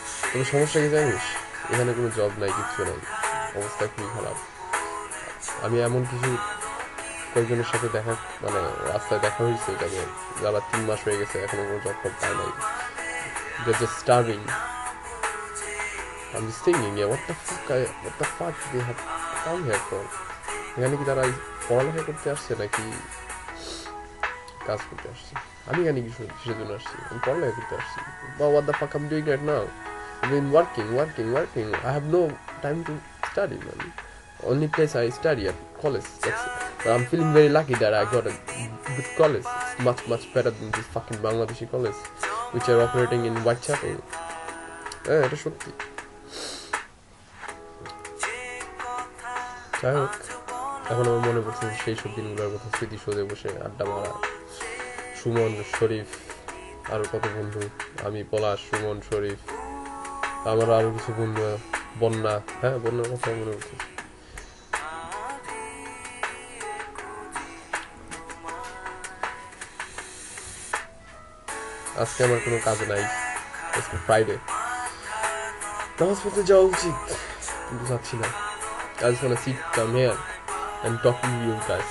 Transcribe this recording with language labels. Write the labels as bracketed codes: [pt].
[bn] তবে সমস্যা কি জানিস, এখানে কোনো জব নাই, কিচ্ছু নাই, অবস্থা খুবই খারাপ। আমি এমন কিছু কয়েকজনের সাথে দেখা, মানে রাস্তায় দেখা হয়েছে যাদের, যারা 3 মাস হয়ে গেছে এখনো কোনো জব পায় নাই। [en] They're just starving. I'm just thinking, yeah, what the fuck they have come here for? [bn] এখানে কি তারা পড়ালেখা করতে আসছে নাকি কাজ করতে আসছে? আমি এখানে কিসের জন্য আসছি? আমি পড়ালেখা করতে আসছি। [en] But what the fuck I'm doing right now? I've been working. I have no time to study, man. Only place I study at college. That's it. But I'm feeling very lucky that I got a good college. It's much better than this fucking Bangladeshi college, which are operating in Whitechapel. [bn] এটা সত্যি। যাই হোক, এখন আমার মনে পড়ছে সেই সব দিনগুলোর কথা, স্মৃতিসৌধে বসে আড্ডা মারা। সুমন, শরীফ, আরো কত বন্ধু, আমি, পলাশ, সুমন, শরীফ, আমার আরো কিছু বন্ধু, বন্যা। হ্যাঁ, বন্যার কথা মনে পড়ছে। আজকে আমার কোনো কাজ নাই, আজকে ফ্রাইডে, নামাজ পড়তে যাওয়া উচিত, কিন্তু যাচ্ছি না। [en] I just wanna sit down here and talk to you guys.